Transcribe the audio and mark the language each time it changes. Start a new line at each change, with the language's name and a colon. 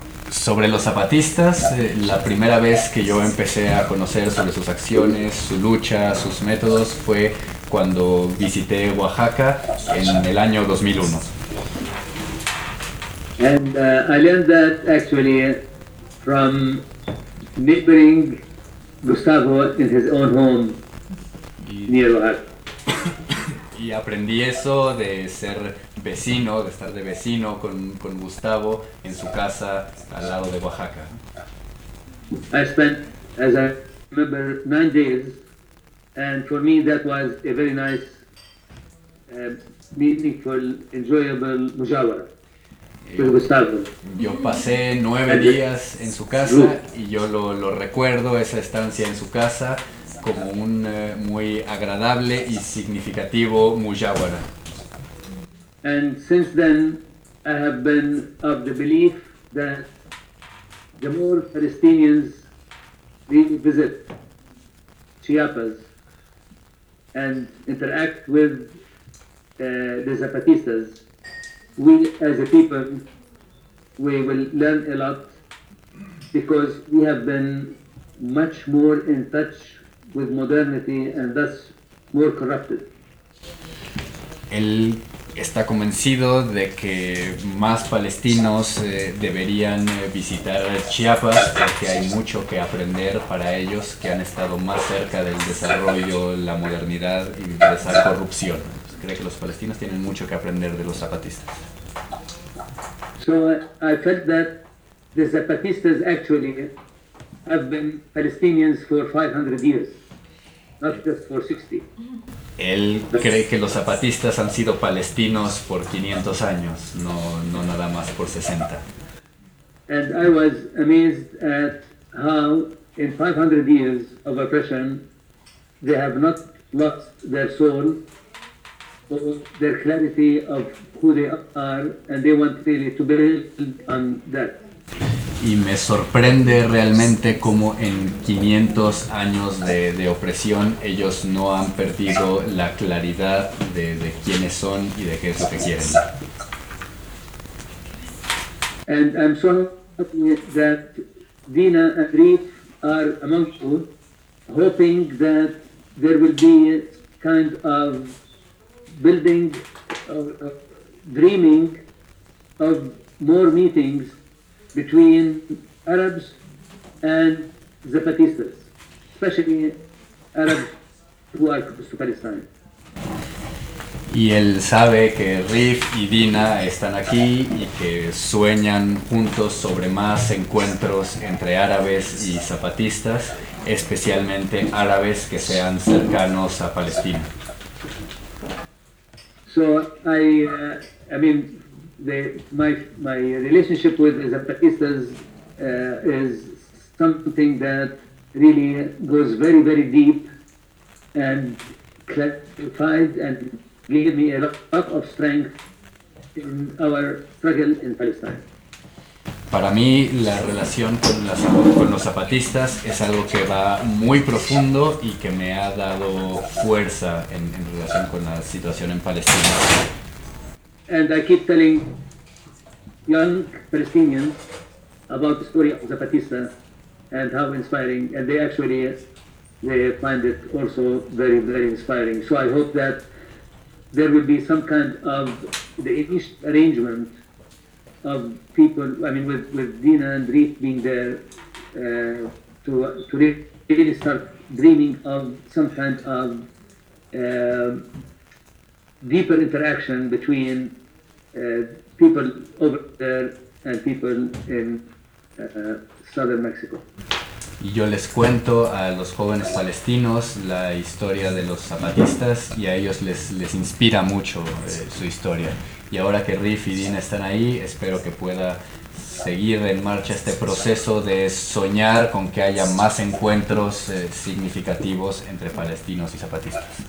Spanish: Sobre los zapatistas, la primera vez que yo empecé a conocer sobre sus acciones, su lucha, sus métodos, fue cuando visité Oaxaca en el año 2001.
English: And I learned that actually from neighboring Gustavo in his own home near Oaxaca.
Spanish: Y aprendí eso de ser vecino, de estar de vecino con Gustavo en su casa al lado de Oaxaca.
English: I spent, as I remember, 9 days, and for me that was a very nice, meaningful, enjoyable mujawara with Gustavo.
Spanish: Yo pasé 9 días en su casa y yo lo recuerdo esa estancia en su casa como un muy agradable y significativo mujawara.
English: And since then, I have been of the belief that the more Palestinians visit Chiapas and interact with the Zapatistas, we as a people, we will learn a lot because we have been much more in touch with modernity and thus more corrupted.
Spanish: El está convencido de que más palestinos deberían visitar Chiapas porque hay mucho que aprender para ellos que han estado más cerca del desarrollo, la modernidad y de esa corrupción. Cree que los palestinos tienen mucho que aprender de los zapatistas.
English: So I felt that the Zapatistas actually have been Palestinians for 500 years, not just for 60.
Spanish: Él cree que los zapatistas han sido palestinos por 500 años, no nada más por 60.
English: And I was amazed at how in 500 years of oppression they have not lost their soul or their clarity of who they are and they want really to build on that.
Spanish: Y me sorprende realmente cómo en 500 años de opresión ellos no han perdido la claridad de quiénes son y de qué es lo que quieren.
English: And I'm so happy that Dina and Reef are among you, hoping that there will be a kind of building of dreaming of more meetings between Arabs and Zapatistas, especially Arabs who are close to Palestine.
Spanish: Y él sabe que Rif y Dina están aquí y que sueñan juntos sobre más encuentros entre árabes y zapatistas, especialmente árabes que sean cercanos a Palestina.
English: So I mean, my relationship with Zapatistas is something that really goes very, very deep and clarified and gave me a lot of strength in our struggle in Palestine.
Spanish: Para mí, la relación con los zapatistas es algo que va muy profundo y que me ha dado fuerza en relación con la situación en Palestina.
English: And I keep telling young Palestinians about the story of Zapatista and how inspiring, and they actually they find it also very, very inspiring. So I hope that there will be some kind of the arrangement of people, I mean, with Dina and Reef being there, to really start dreaming of some kind of deeper interaction between people over there and people in southern Mexico.
Spanish: Y yo les cuento a los jóvenes palestinos la historia de los zapatistas y a ellos les inspira mucho su historia. Y ahora que Riff y Dina están ahí, espero que pueda seguir en marcha este proceso de soñar con que haya más encuentros significativos entre palestinos y zapatistas.